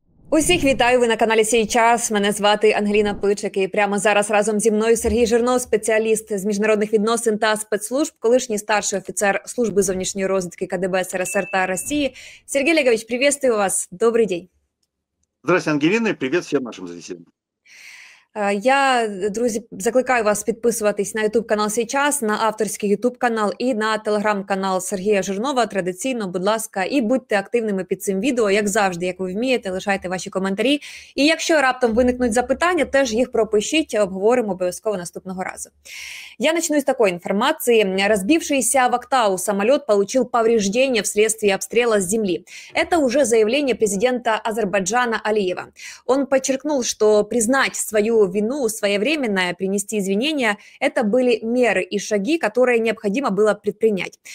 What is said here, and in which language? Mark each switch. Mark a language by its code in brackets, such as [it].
[uk] Усіх вітаю, ви на каналі «Сей час». Мене звати Ангеліна Пичик, і прямо зараз разом зі мною Сергій Жирнов, спеціаліст з міжнародних відносин та спецслужб, колишній старший офіцер служби зовнішньої розвідки КДБ СРСР та Росії. [ru] Сергей Олегович, приветствую вас. Добрый день. Здравствуйте, Ангелина, и привет всем нашим зрителям. [uk] Я, друзі, закликаю вас підписуватись на YouTube-канал «Сей час», на авторський YouTube-канал і на телеграм-канал Сергія Жирнова. Традиційно, будь ласка, і будьте активними під цим відео, як завжди, як ви вмієте, лишайте ваші коментарі. І якщо раптом виникнуть запитання, теж їх пропишіть, обговоримо обов'язково наступного разу. [ru] Я начну с такой информации. Разбившийся в Актау самолет получил повреждения вследствие обстрела с земли. Это уже заявление президента Азербайджана Алиева. Он подчеркнул, что признать свою вину своевременно, принести извинения – это были меры и шаги, которые необходимо было предпринять.